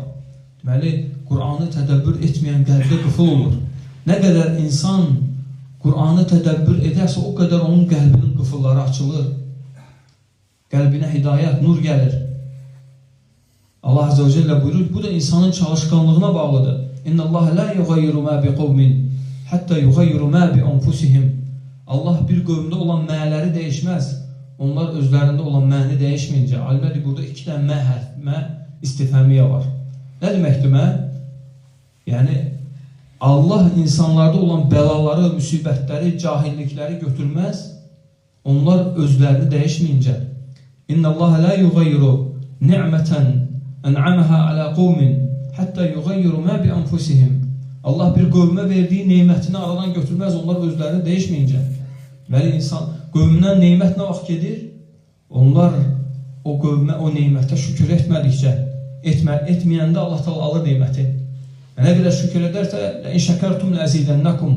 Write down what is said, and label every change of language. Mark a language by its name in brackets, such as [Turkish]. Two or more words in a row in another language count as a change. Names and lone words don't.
[Azerbaijani] Deməli, Qur'anı tədəbbür etməyən qəlbdə qıfıl olur. Nə qədər insan Qur'anı tədəbbür edərsə, o qədər onun qəlbinin qıfılları açılır. Qəlbinə hidayət, nur gəlir. Allah [Arabic] عز وجل [Azerbaijani] buyurur, bu da insanın çalışqanlığına bağlıdır. [Arabic] إن الله لا يغير ما بقوم حتى يغيروا ما بأنفسهم. [Azerbaijani] Allah bir qövmdə olan mələri dəyişməz. Onlar özlərində olan məni dəyişməyincə. Alimlər burada 2 dənə mə hərf, mə istifhamiyə var. Nə deməkdir mə? Yəni Allah insanlarda olan bəlaları, müsibətləri, cahillikləri götürməz. Onlar özlərini dəyişməyincə. [Arabic] إن الله لا يغير نعمة أنعمها على قوم حتى يغيروا ما بأنفسهم. [Azerbaijani] Allah bir qövmə verdiyi neymətini aradan götürməz, onlar özlərini dəyişməyincə. Bəli, insan qövmündən neymət nə vaxt gedir? Onlar o qövmə, o neymətə şükür etmədikcə, etməyəndə Allah təala alır neyməti. Nə qədər şükür edərsə, [Arabic] لئن شكرتم لأزيدنكم.